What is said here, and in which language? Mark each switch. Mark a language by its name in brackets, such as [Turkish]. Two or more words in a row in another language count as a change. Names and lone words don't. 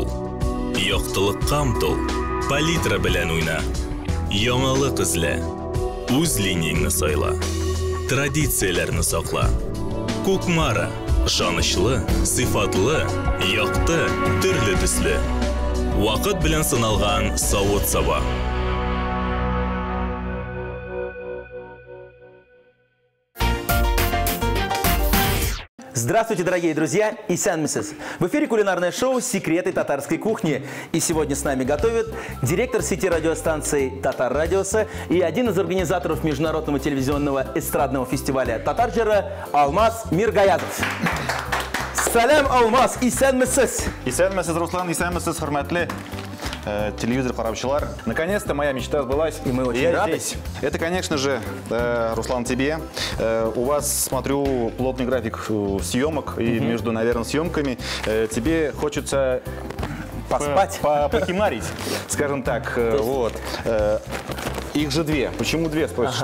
[Tatar] Яктылыкка омтыл, палитра белән уйна. Яңалык эзлә. Үз линияңне сайла. Традицияләрне сакла. Кукмара. Ышанычлы, сыйфатлы, якты, төрле төсле. Вакыт белән сыналган савыт-саба. [Russian] Здравствуйте, дорогие друзья и сәнмесез. В эфире кулинарное шоу «Секреты татарской кухни». И сегодня с нами готовит директор сети радиостанций «Татар Радиосы» и один из организаторов международного телевизионного эстрадного фестиваля «Татарджара» Алмаз Миргаязов. [Tatar] Салям, Алмаз, и сәнмесез. И сәнмесез, Руслан, и сәнмесез, хөрмәтле телевизор қараушылар. [Russian] Наконец-то моя мечта сбылась. И мы очень рады. Это, конечно же, Руслан, тебе. У вас, смотрю, плотный график съемок. И между, наверное, съемками тебе хочется поспать, покимарить, скажем так. Вот. Их же две. Почему две, спросишь?